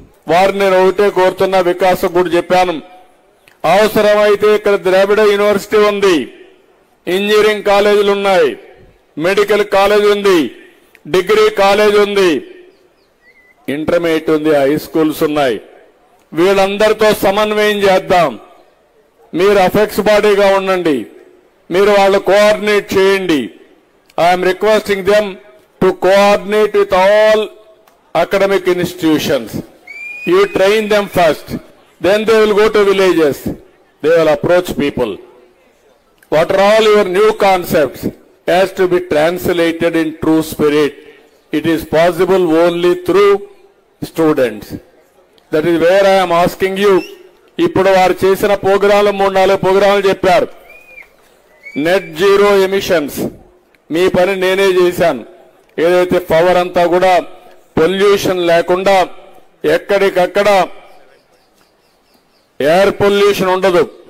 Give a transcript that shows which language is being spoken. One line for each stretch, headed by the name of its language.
Telugu: వారిని నేను ఒకటే కోరుతున్నా, వికాసం కూడా చెప్పాను. అవసరమైతే ఇక్కడ ద్రావిడ యూనివర్సిటీ ఉంది, ఇంజనీరింగ్ కాలేజీలు ఉన్నాయి, మెడికల్ కాలేజ్ ఉంది, డిగ్రీ కాలేజ్ ఉంది, ఇంటర్మీడియట్ ఉంది, హై స్కూల్స్ ఉన్నాయి. వీళ్ళందరితో సమన్వయం చేద్దాం. మీరు అఫెక్స్ బాడీగా ఉండండి, మీరు వాళ్ళు కోఆర్డినేట్ చేయండి.
English: I'm requesting them to coordinate with all academic institutions. You train them first, then they will go to villages, they will approach people. What are all your new concepts has to be translated in true spirit. It is possible only through students. That is where I am asking you.
Telugu: ఇప్పుడు వారు చేసిన ప్రోగ్రాంలు 3-4 ప్రోగ్రాంలు చెప్పారు. Net zero emissions మీ పని నేనే చేశాను. ఏదైతే పవర్ అంతా కూడా పొల్యూషన్ లేకుండా ఎక్కడికక్కడ ఎయిర్ పొల్యూషన్ ఉండదు.